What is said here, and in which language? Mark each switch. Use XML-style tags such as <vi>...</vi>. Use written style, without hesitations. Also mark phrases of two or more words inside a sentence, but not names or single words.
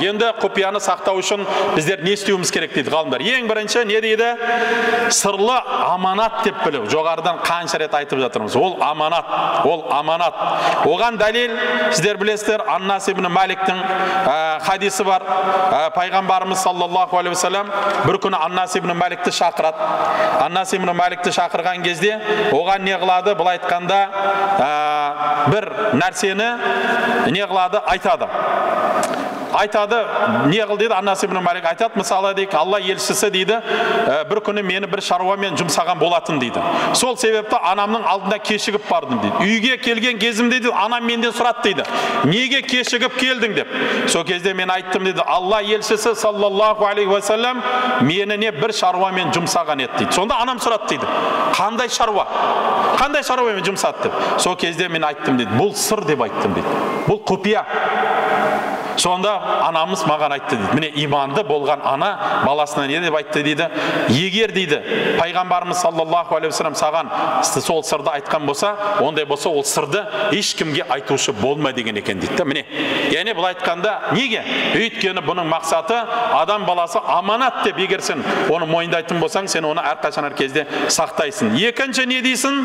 <kk>Енді құпияны сақтау үшін біздер не істеуіміз керек дейді ғалымдар. Ең бірінші не дейді? Сырлы аманат деп білу. Жоғарыдан қанша рет айтып жатырмыз. Ол аманат, ол аманат. Оған дәлел сіздер білесіздер, Аннас ибн Маликтің хадисі бар. Пайғамбарымыз</kk> <ar>صلى الله عليه وسلم</ar> <kk>бір күні Аннас ибн Маликті шақырады. Аннас ибн Маликті шақырған кезде оған не қылады? Бұл айтқанда бір нәрсені не қылады? Айтады, не қыл дейді, Аннас ибн Малик айтады, мысалы дейік, Алла елшісі дейді, бір күні мені бір шаруамен жұмсаған болатын дейді. Сол себепті анамның алдында кешігіп бардым дейді. Үйге келген кезімде дейді, анам менден сұрады дейді, неге кешігіп келдің деп. Сол кезде мен айттым дейді, Алла елшісі</kk> <ar>صلى الله عليه وسلم</ar> <kk>мені не бір шаруамен жұмсаған еді дейді. Сонда анам сұрады дейді, қандай шаруа? Қандай шаруамен жұмсады деп. Сол кезде мен айттым дейді, бұл сыр деп айттым дейді. Бұл құпия. Сонда анамыз маған айтты дейді, міне иманды болған ана баласына не деп айтты дейді, егер дейді пайғамбарымыз</kk> <ar>صلى الله عليه وسلم</ar> <kk>саған сол сырды айтқан болса, ондай болса ол сырды ешкімге айтушы болма деген екен дейді. Міне, яғни бұл айтқанда неге? Өйткені бұның мақсаты адам баласы аманат деп, егер сен оны мойындайтын болсаң, сен оны әрқашан әр кезде сақтайсың. Екінші не дейсің?</kk>